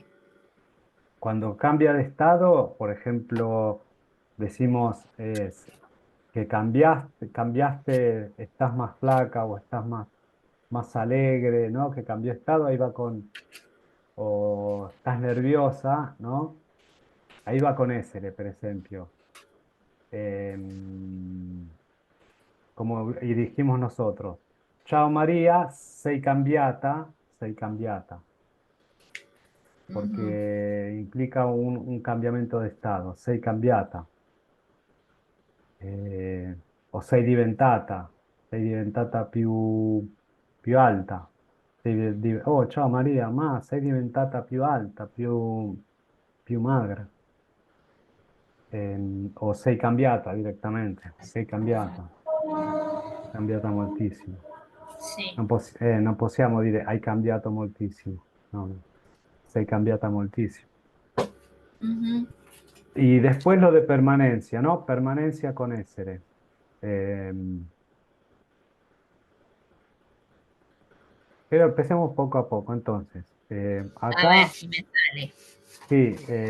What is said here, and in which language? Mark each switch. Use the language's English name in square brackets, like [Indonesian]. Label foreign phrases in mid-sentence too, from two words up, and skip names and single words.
[Spanish] cuando cambia de estado, por ejemplo, decimos que cambiaste, estás más flaca o estás más alegre, ¿no? Que cambió de estado, ahí va con, o estás nerviosa, ¿no? Ahí va con essere, [Italian] per esempio. [Spanish] Em, Como y dijimos nosotros, [Italian] ciao María, sei cambiata, Ujú. [Spanish] porque implica un cambiamento de estado, [Italian] sei cambiata, o sei diventata più alta. Oh, ciao Maria, ma sei diventata più alta, più magra. O sei cambiata direttamente, sei cambiata moltissimo. [Spanish] Sí. [Italian] Non possiamo dire hai cambiato moltissimo, no, no, sei cambiata moltissimo. Ujú. [Spanish] Y después lo de permanencia, ¿no? Permanencia con essere. Em, pero empecemos poco a poco, entonces. A ver Acá, si me sale. sí,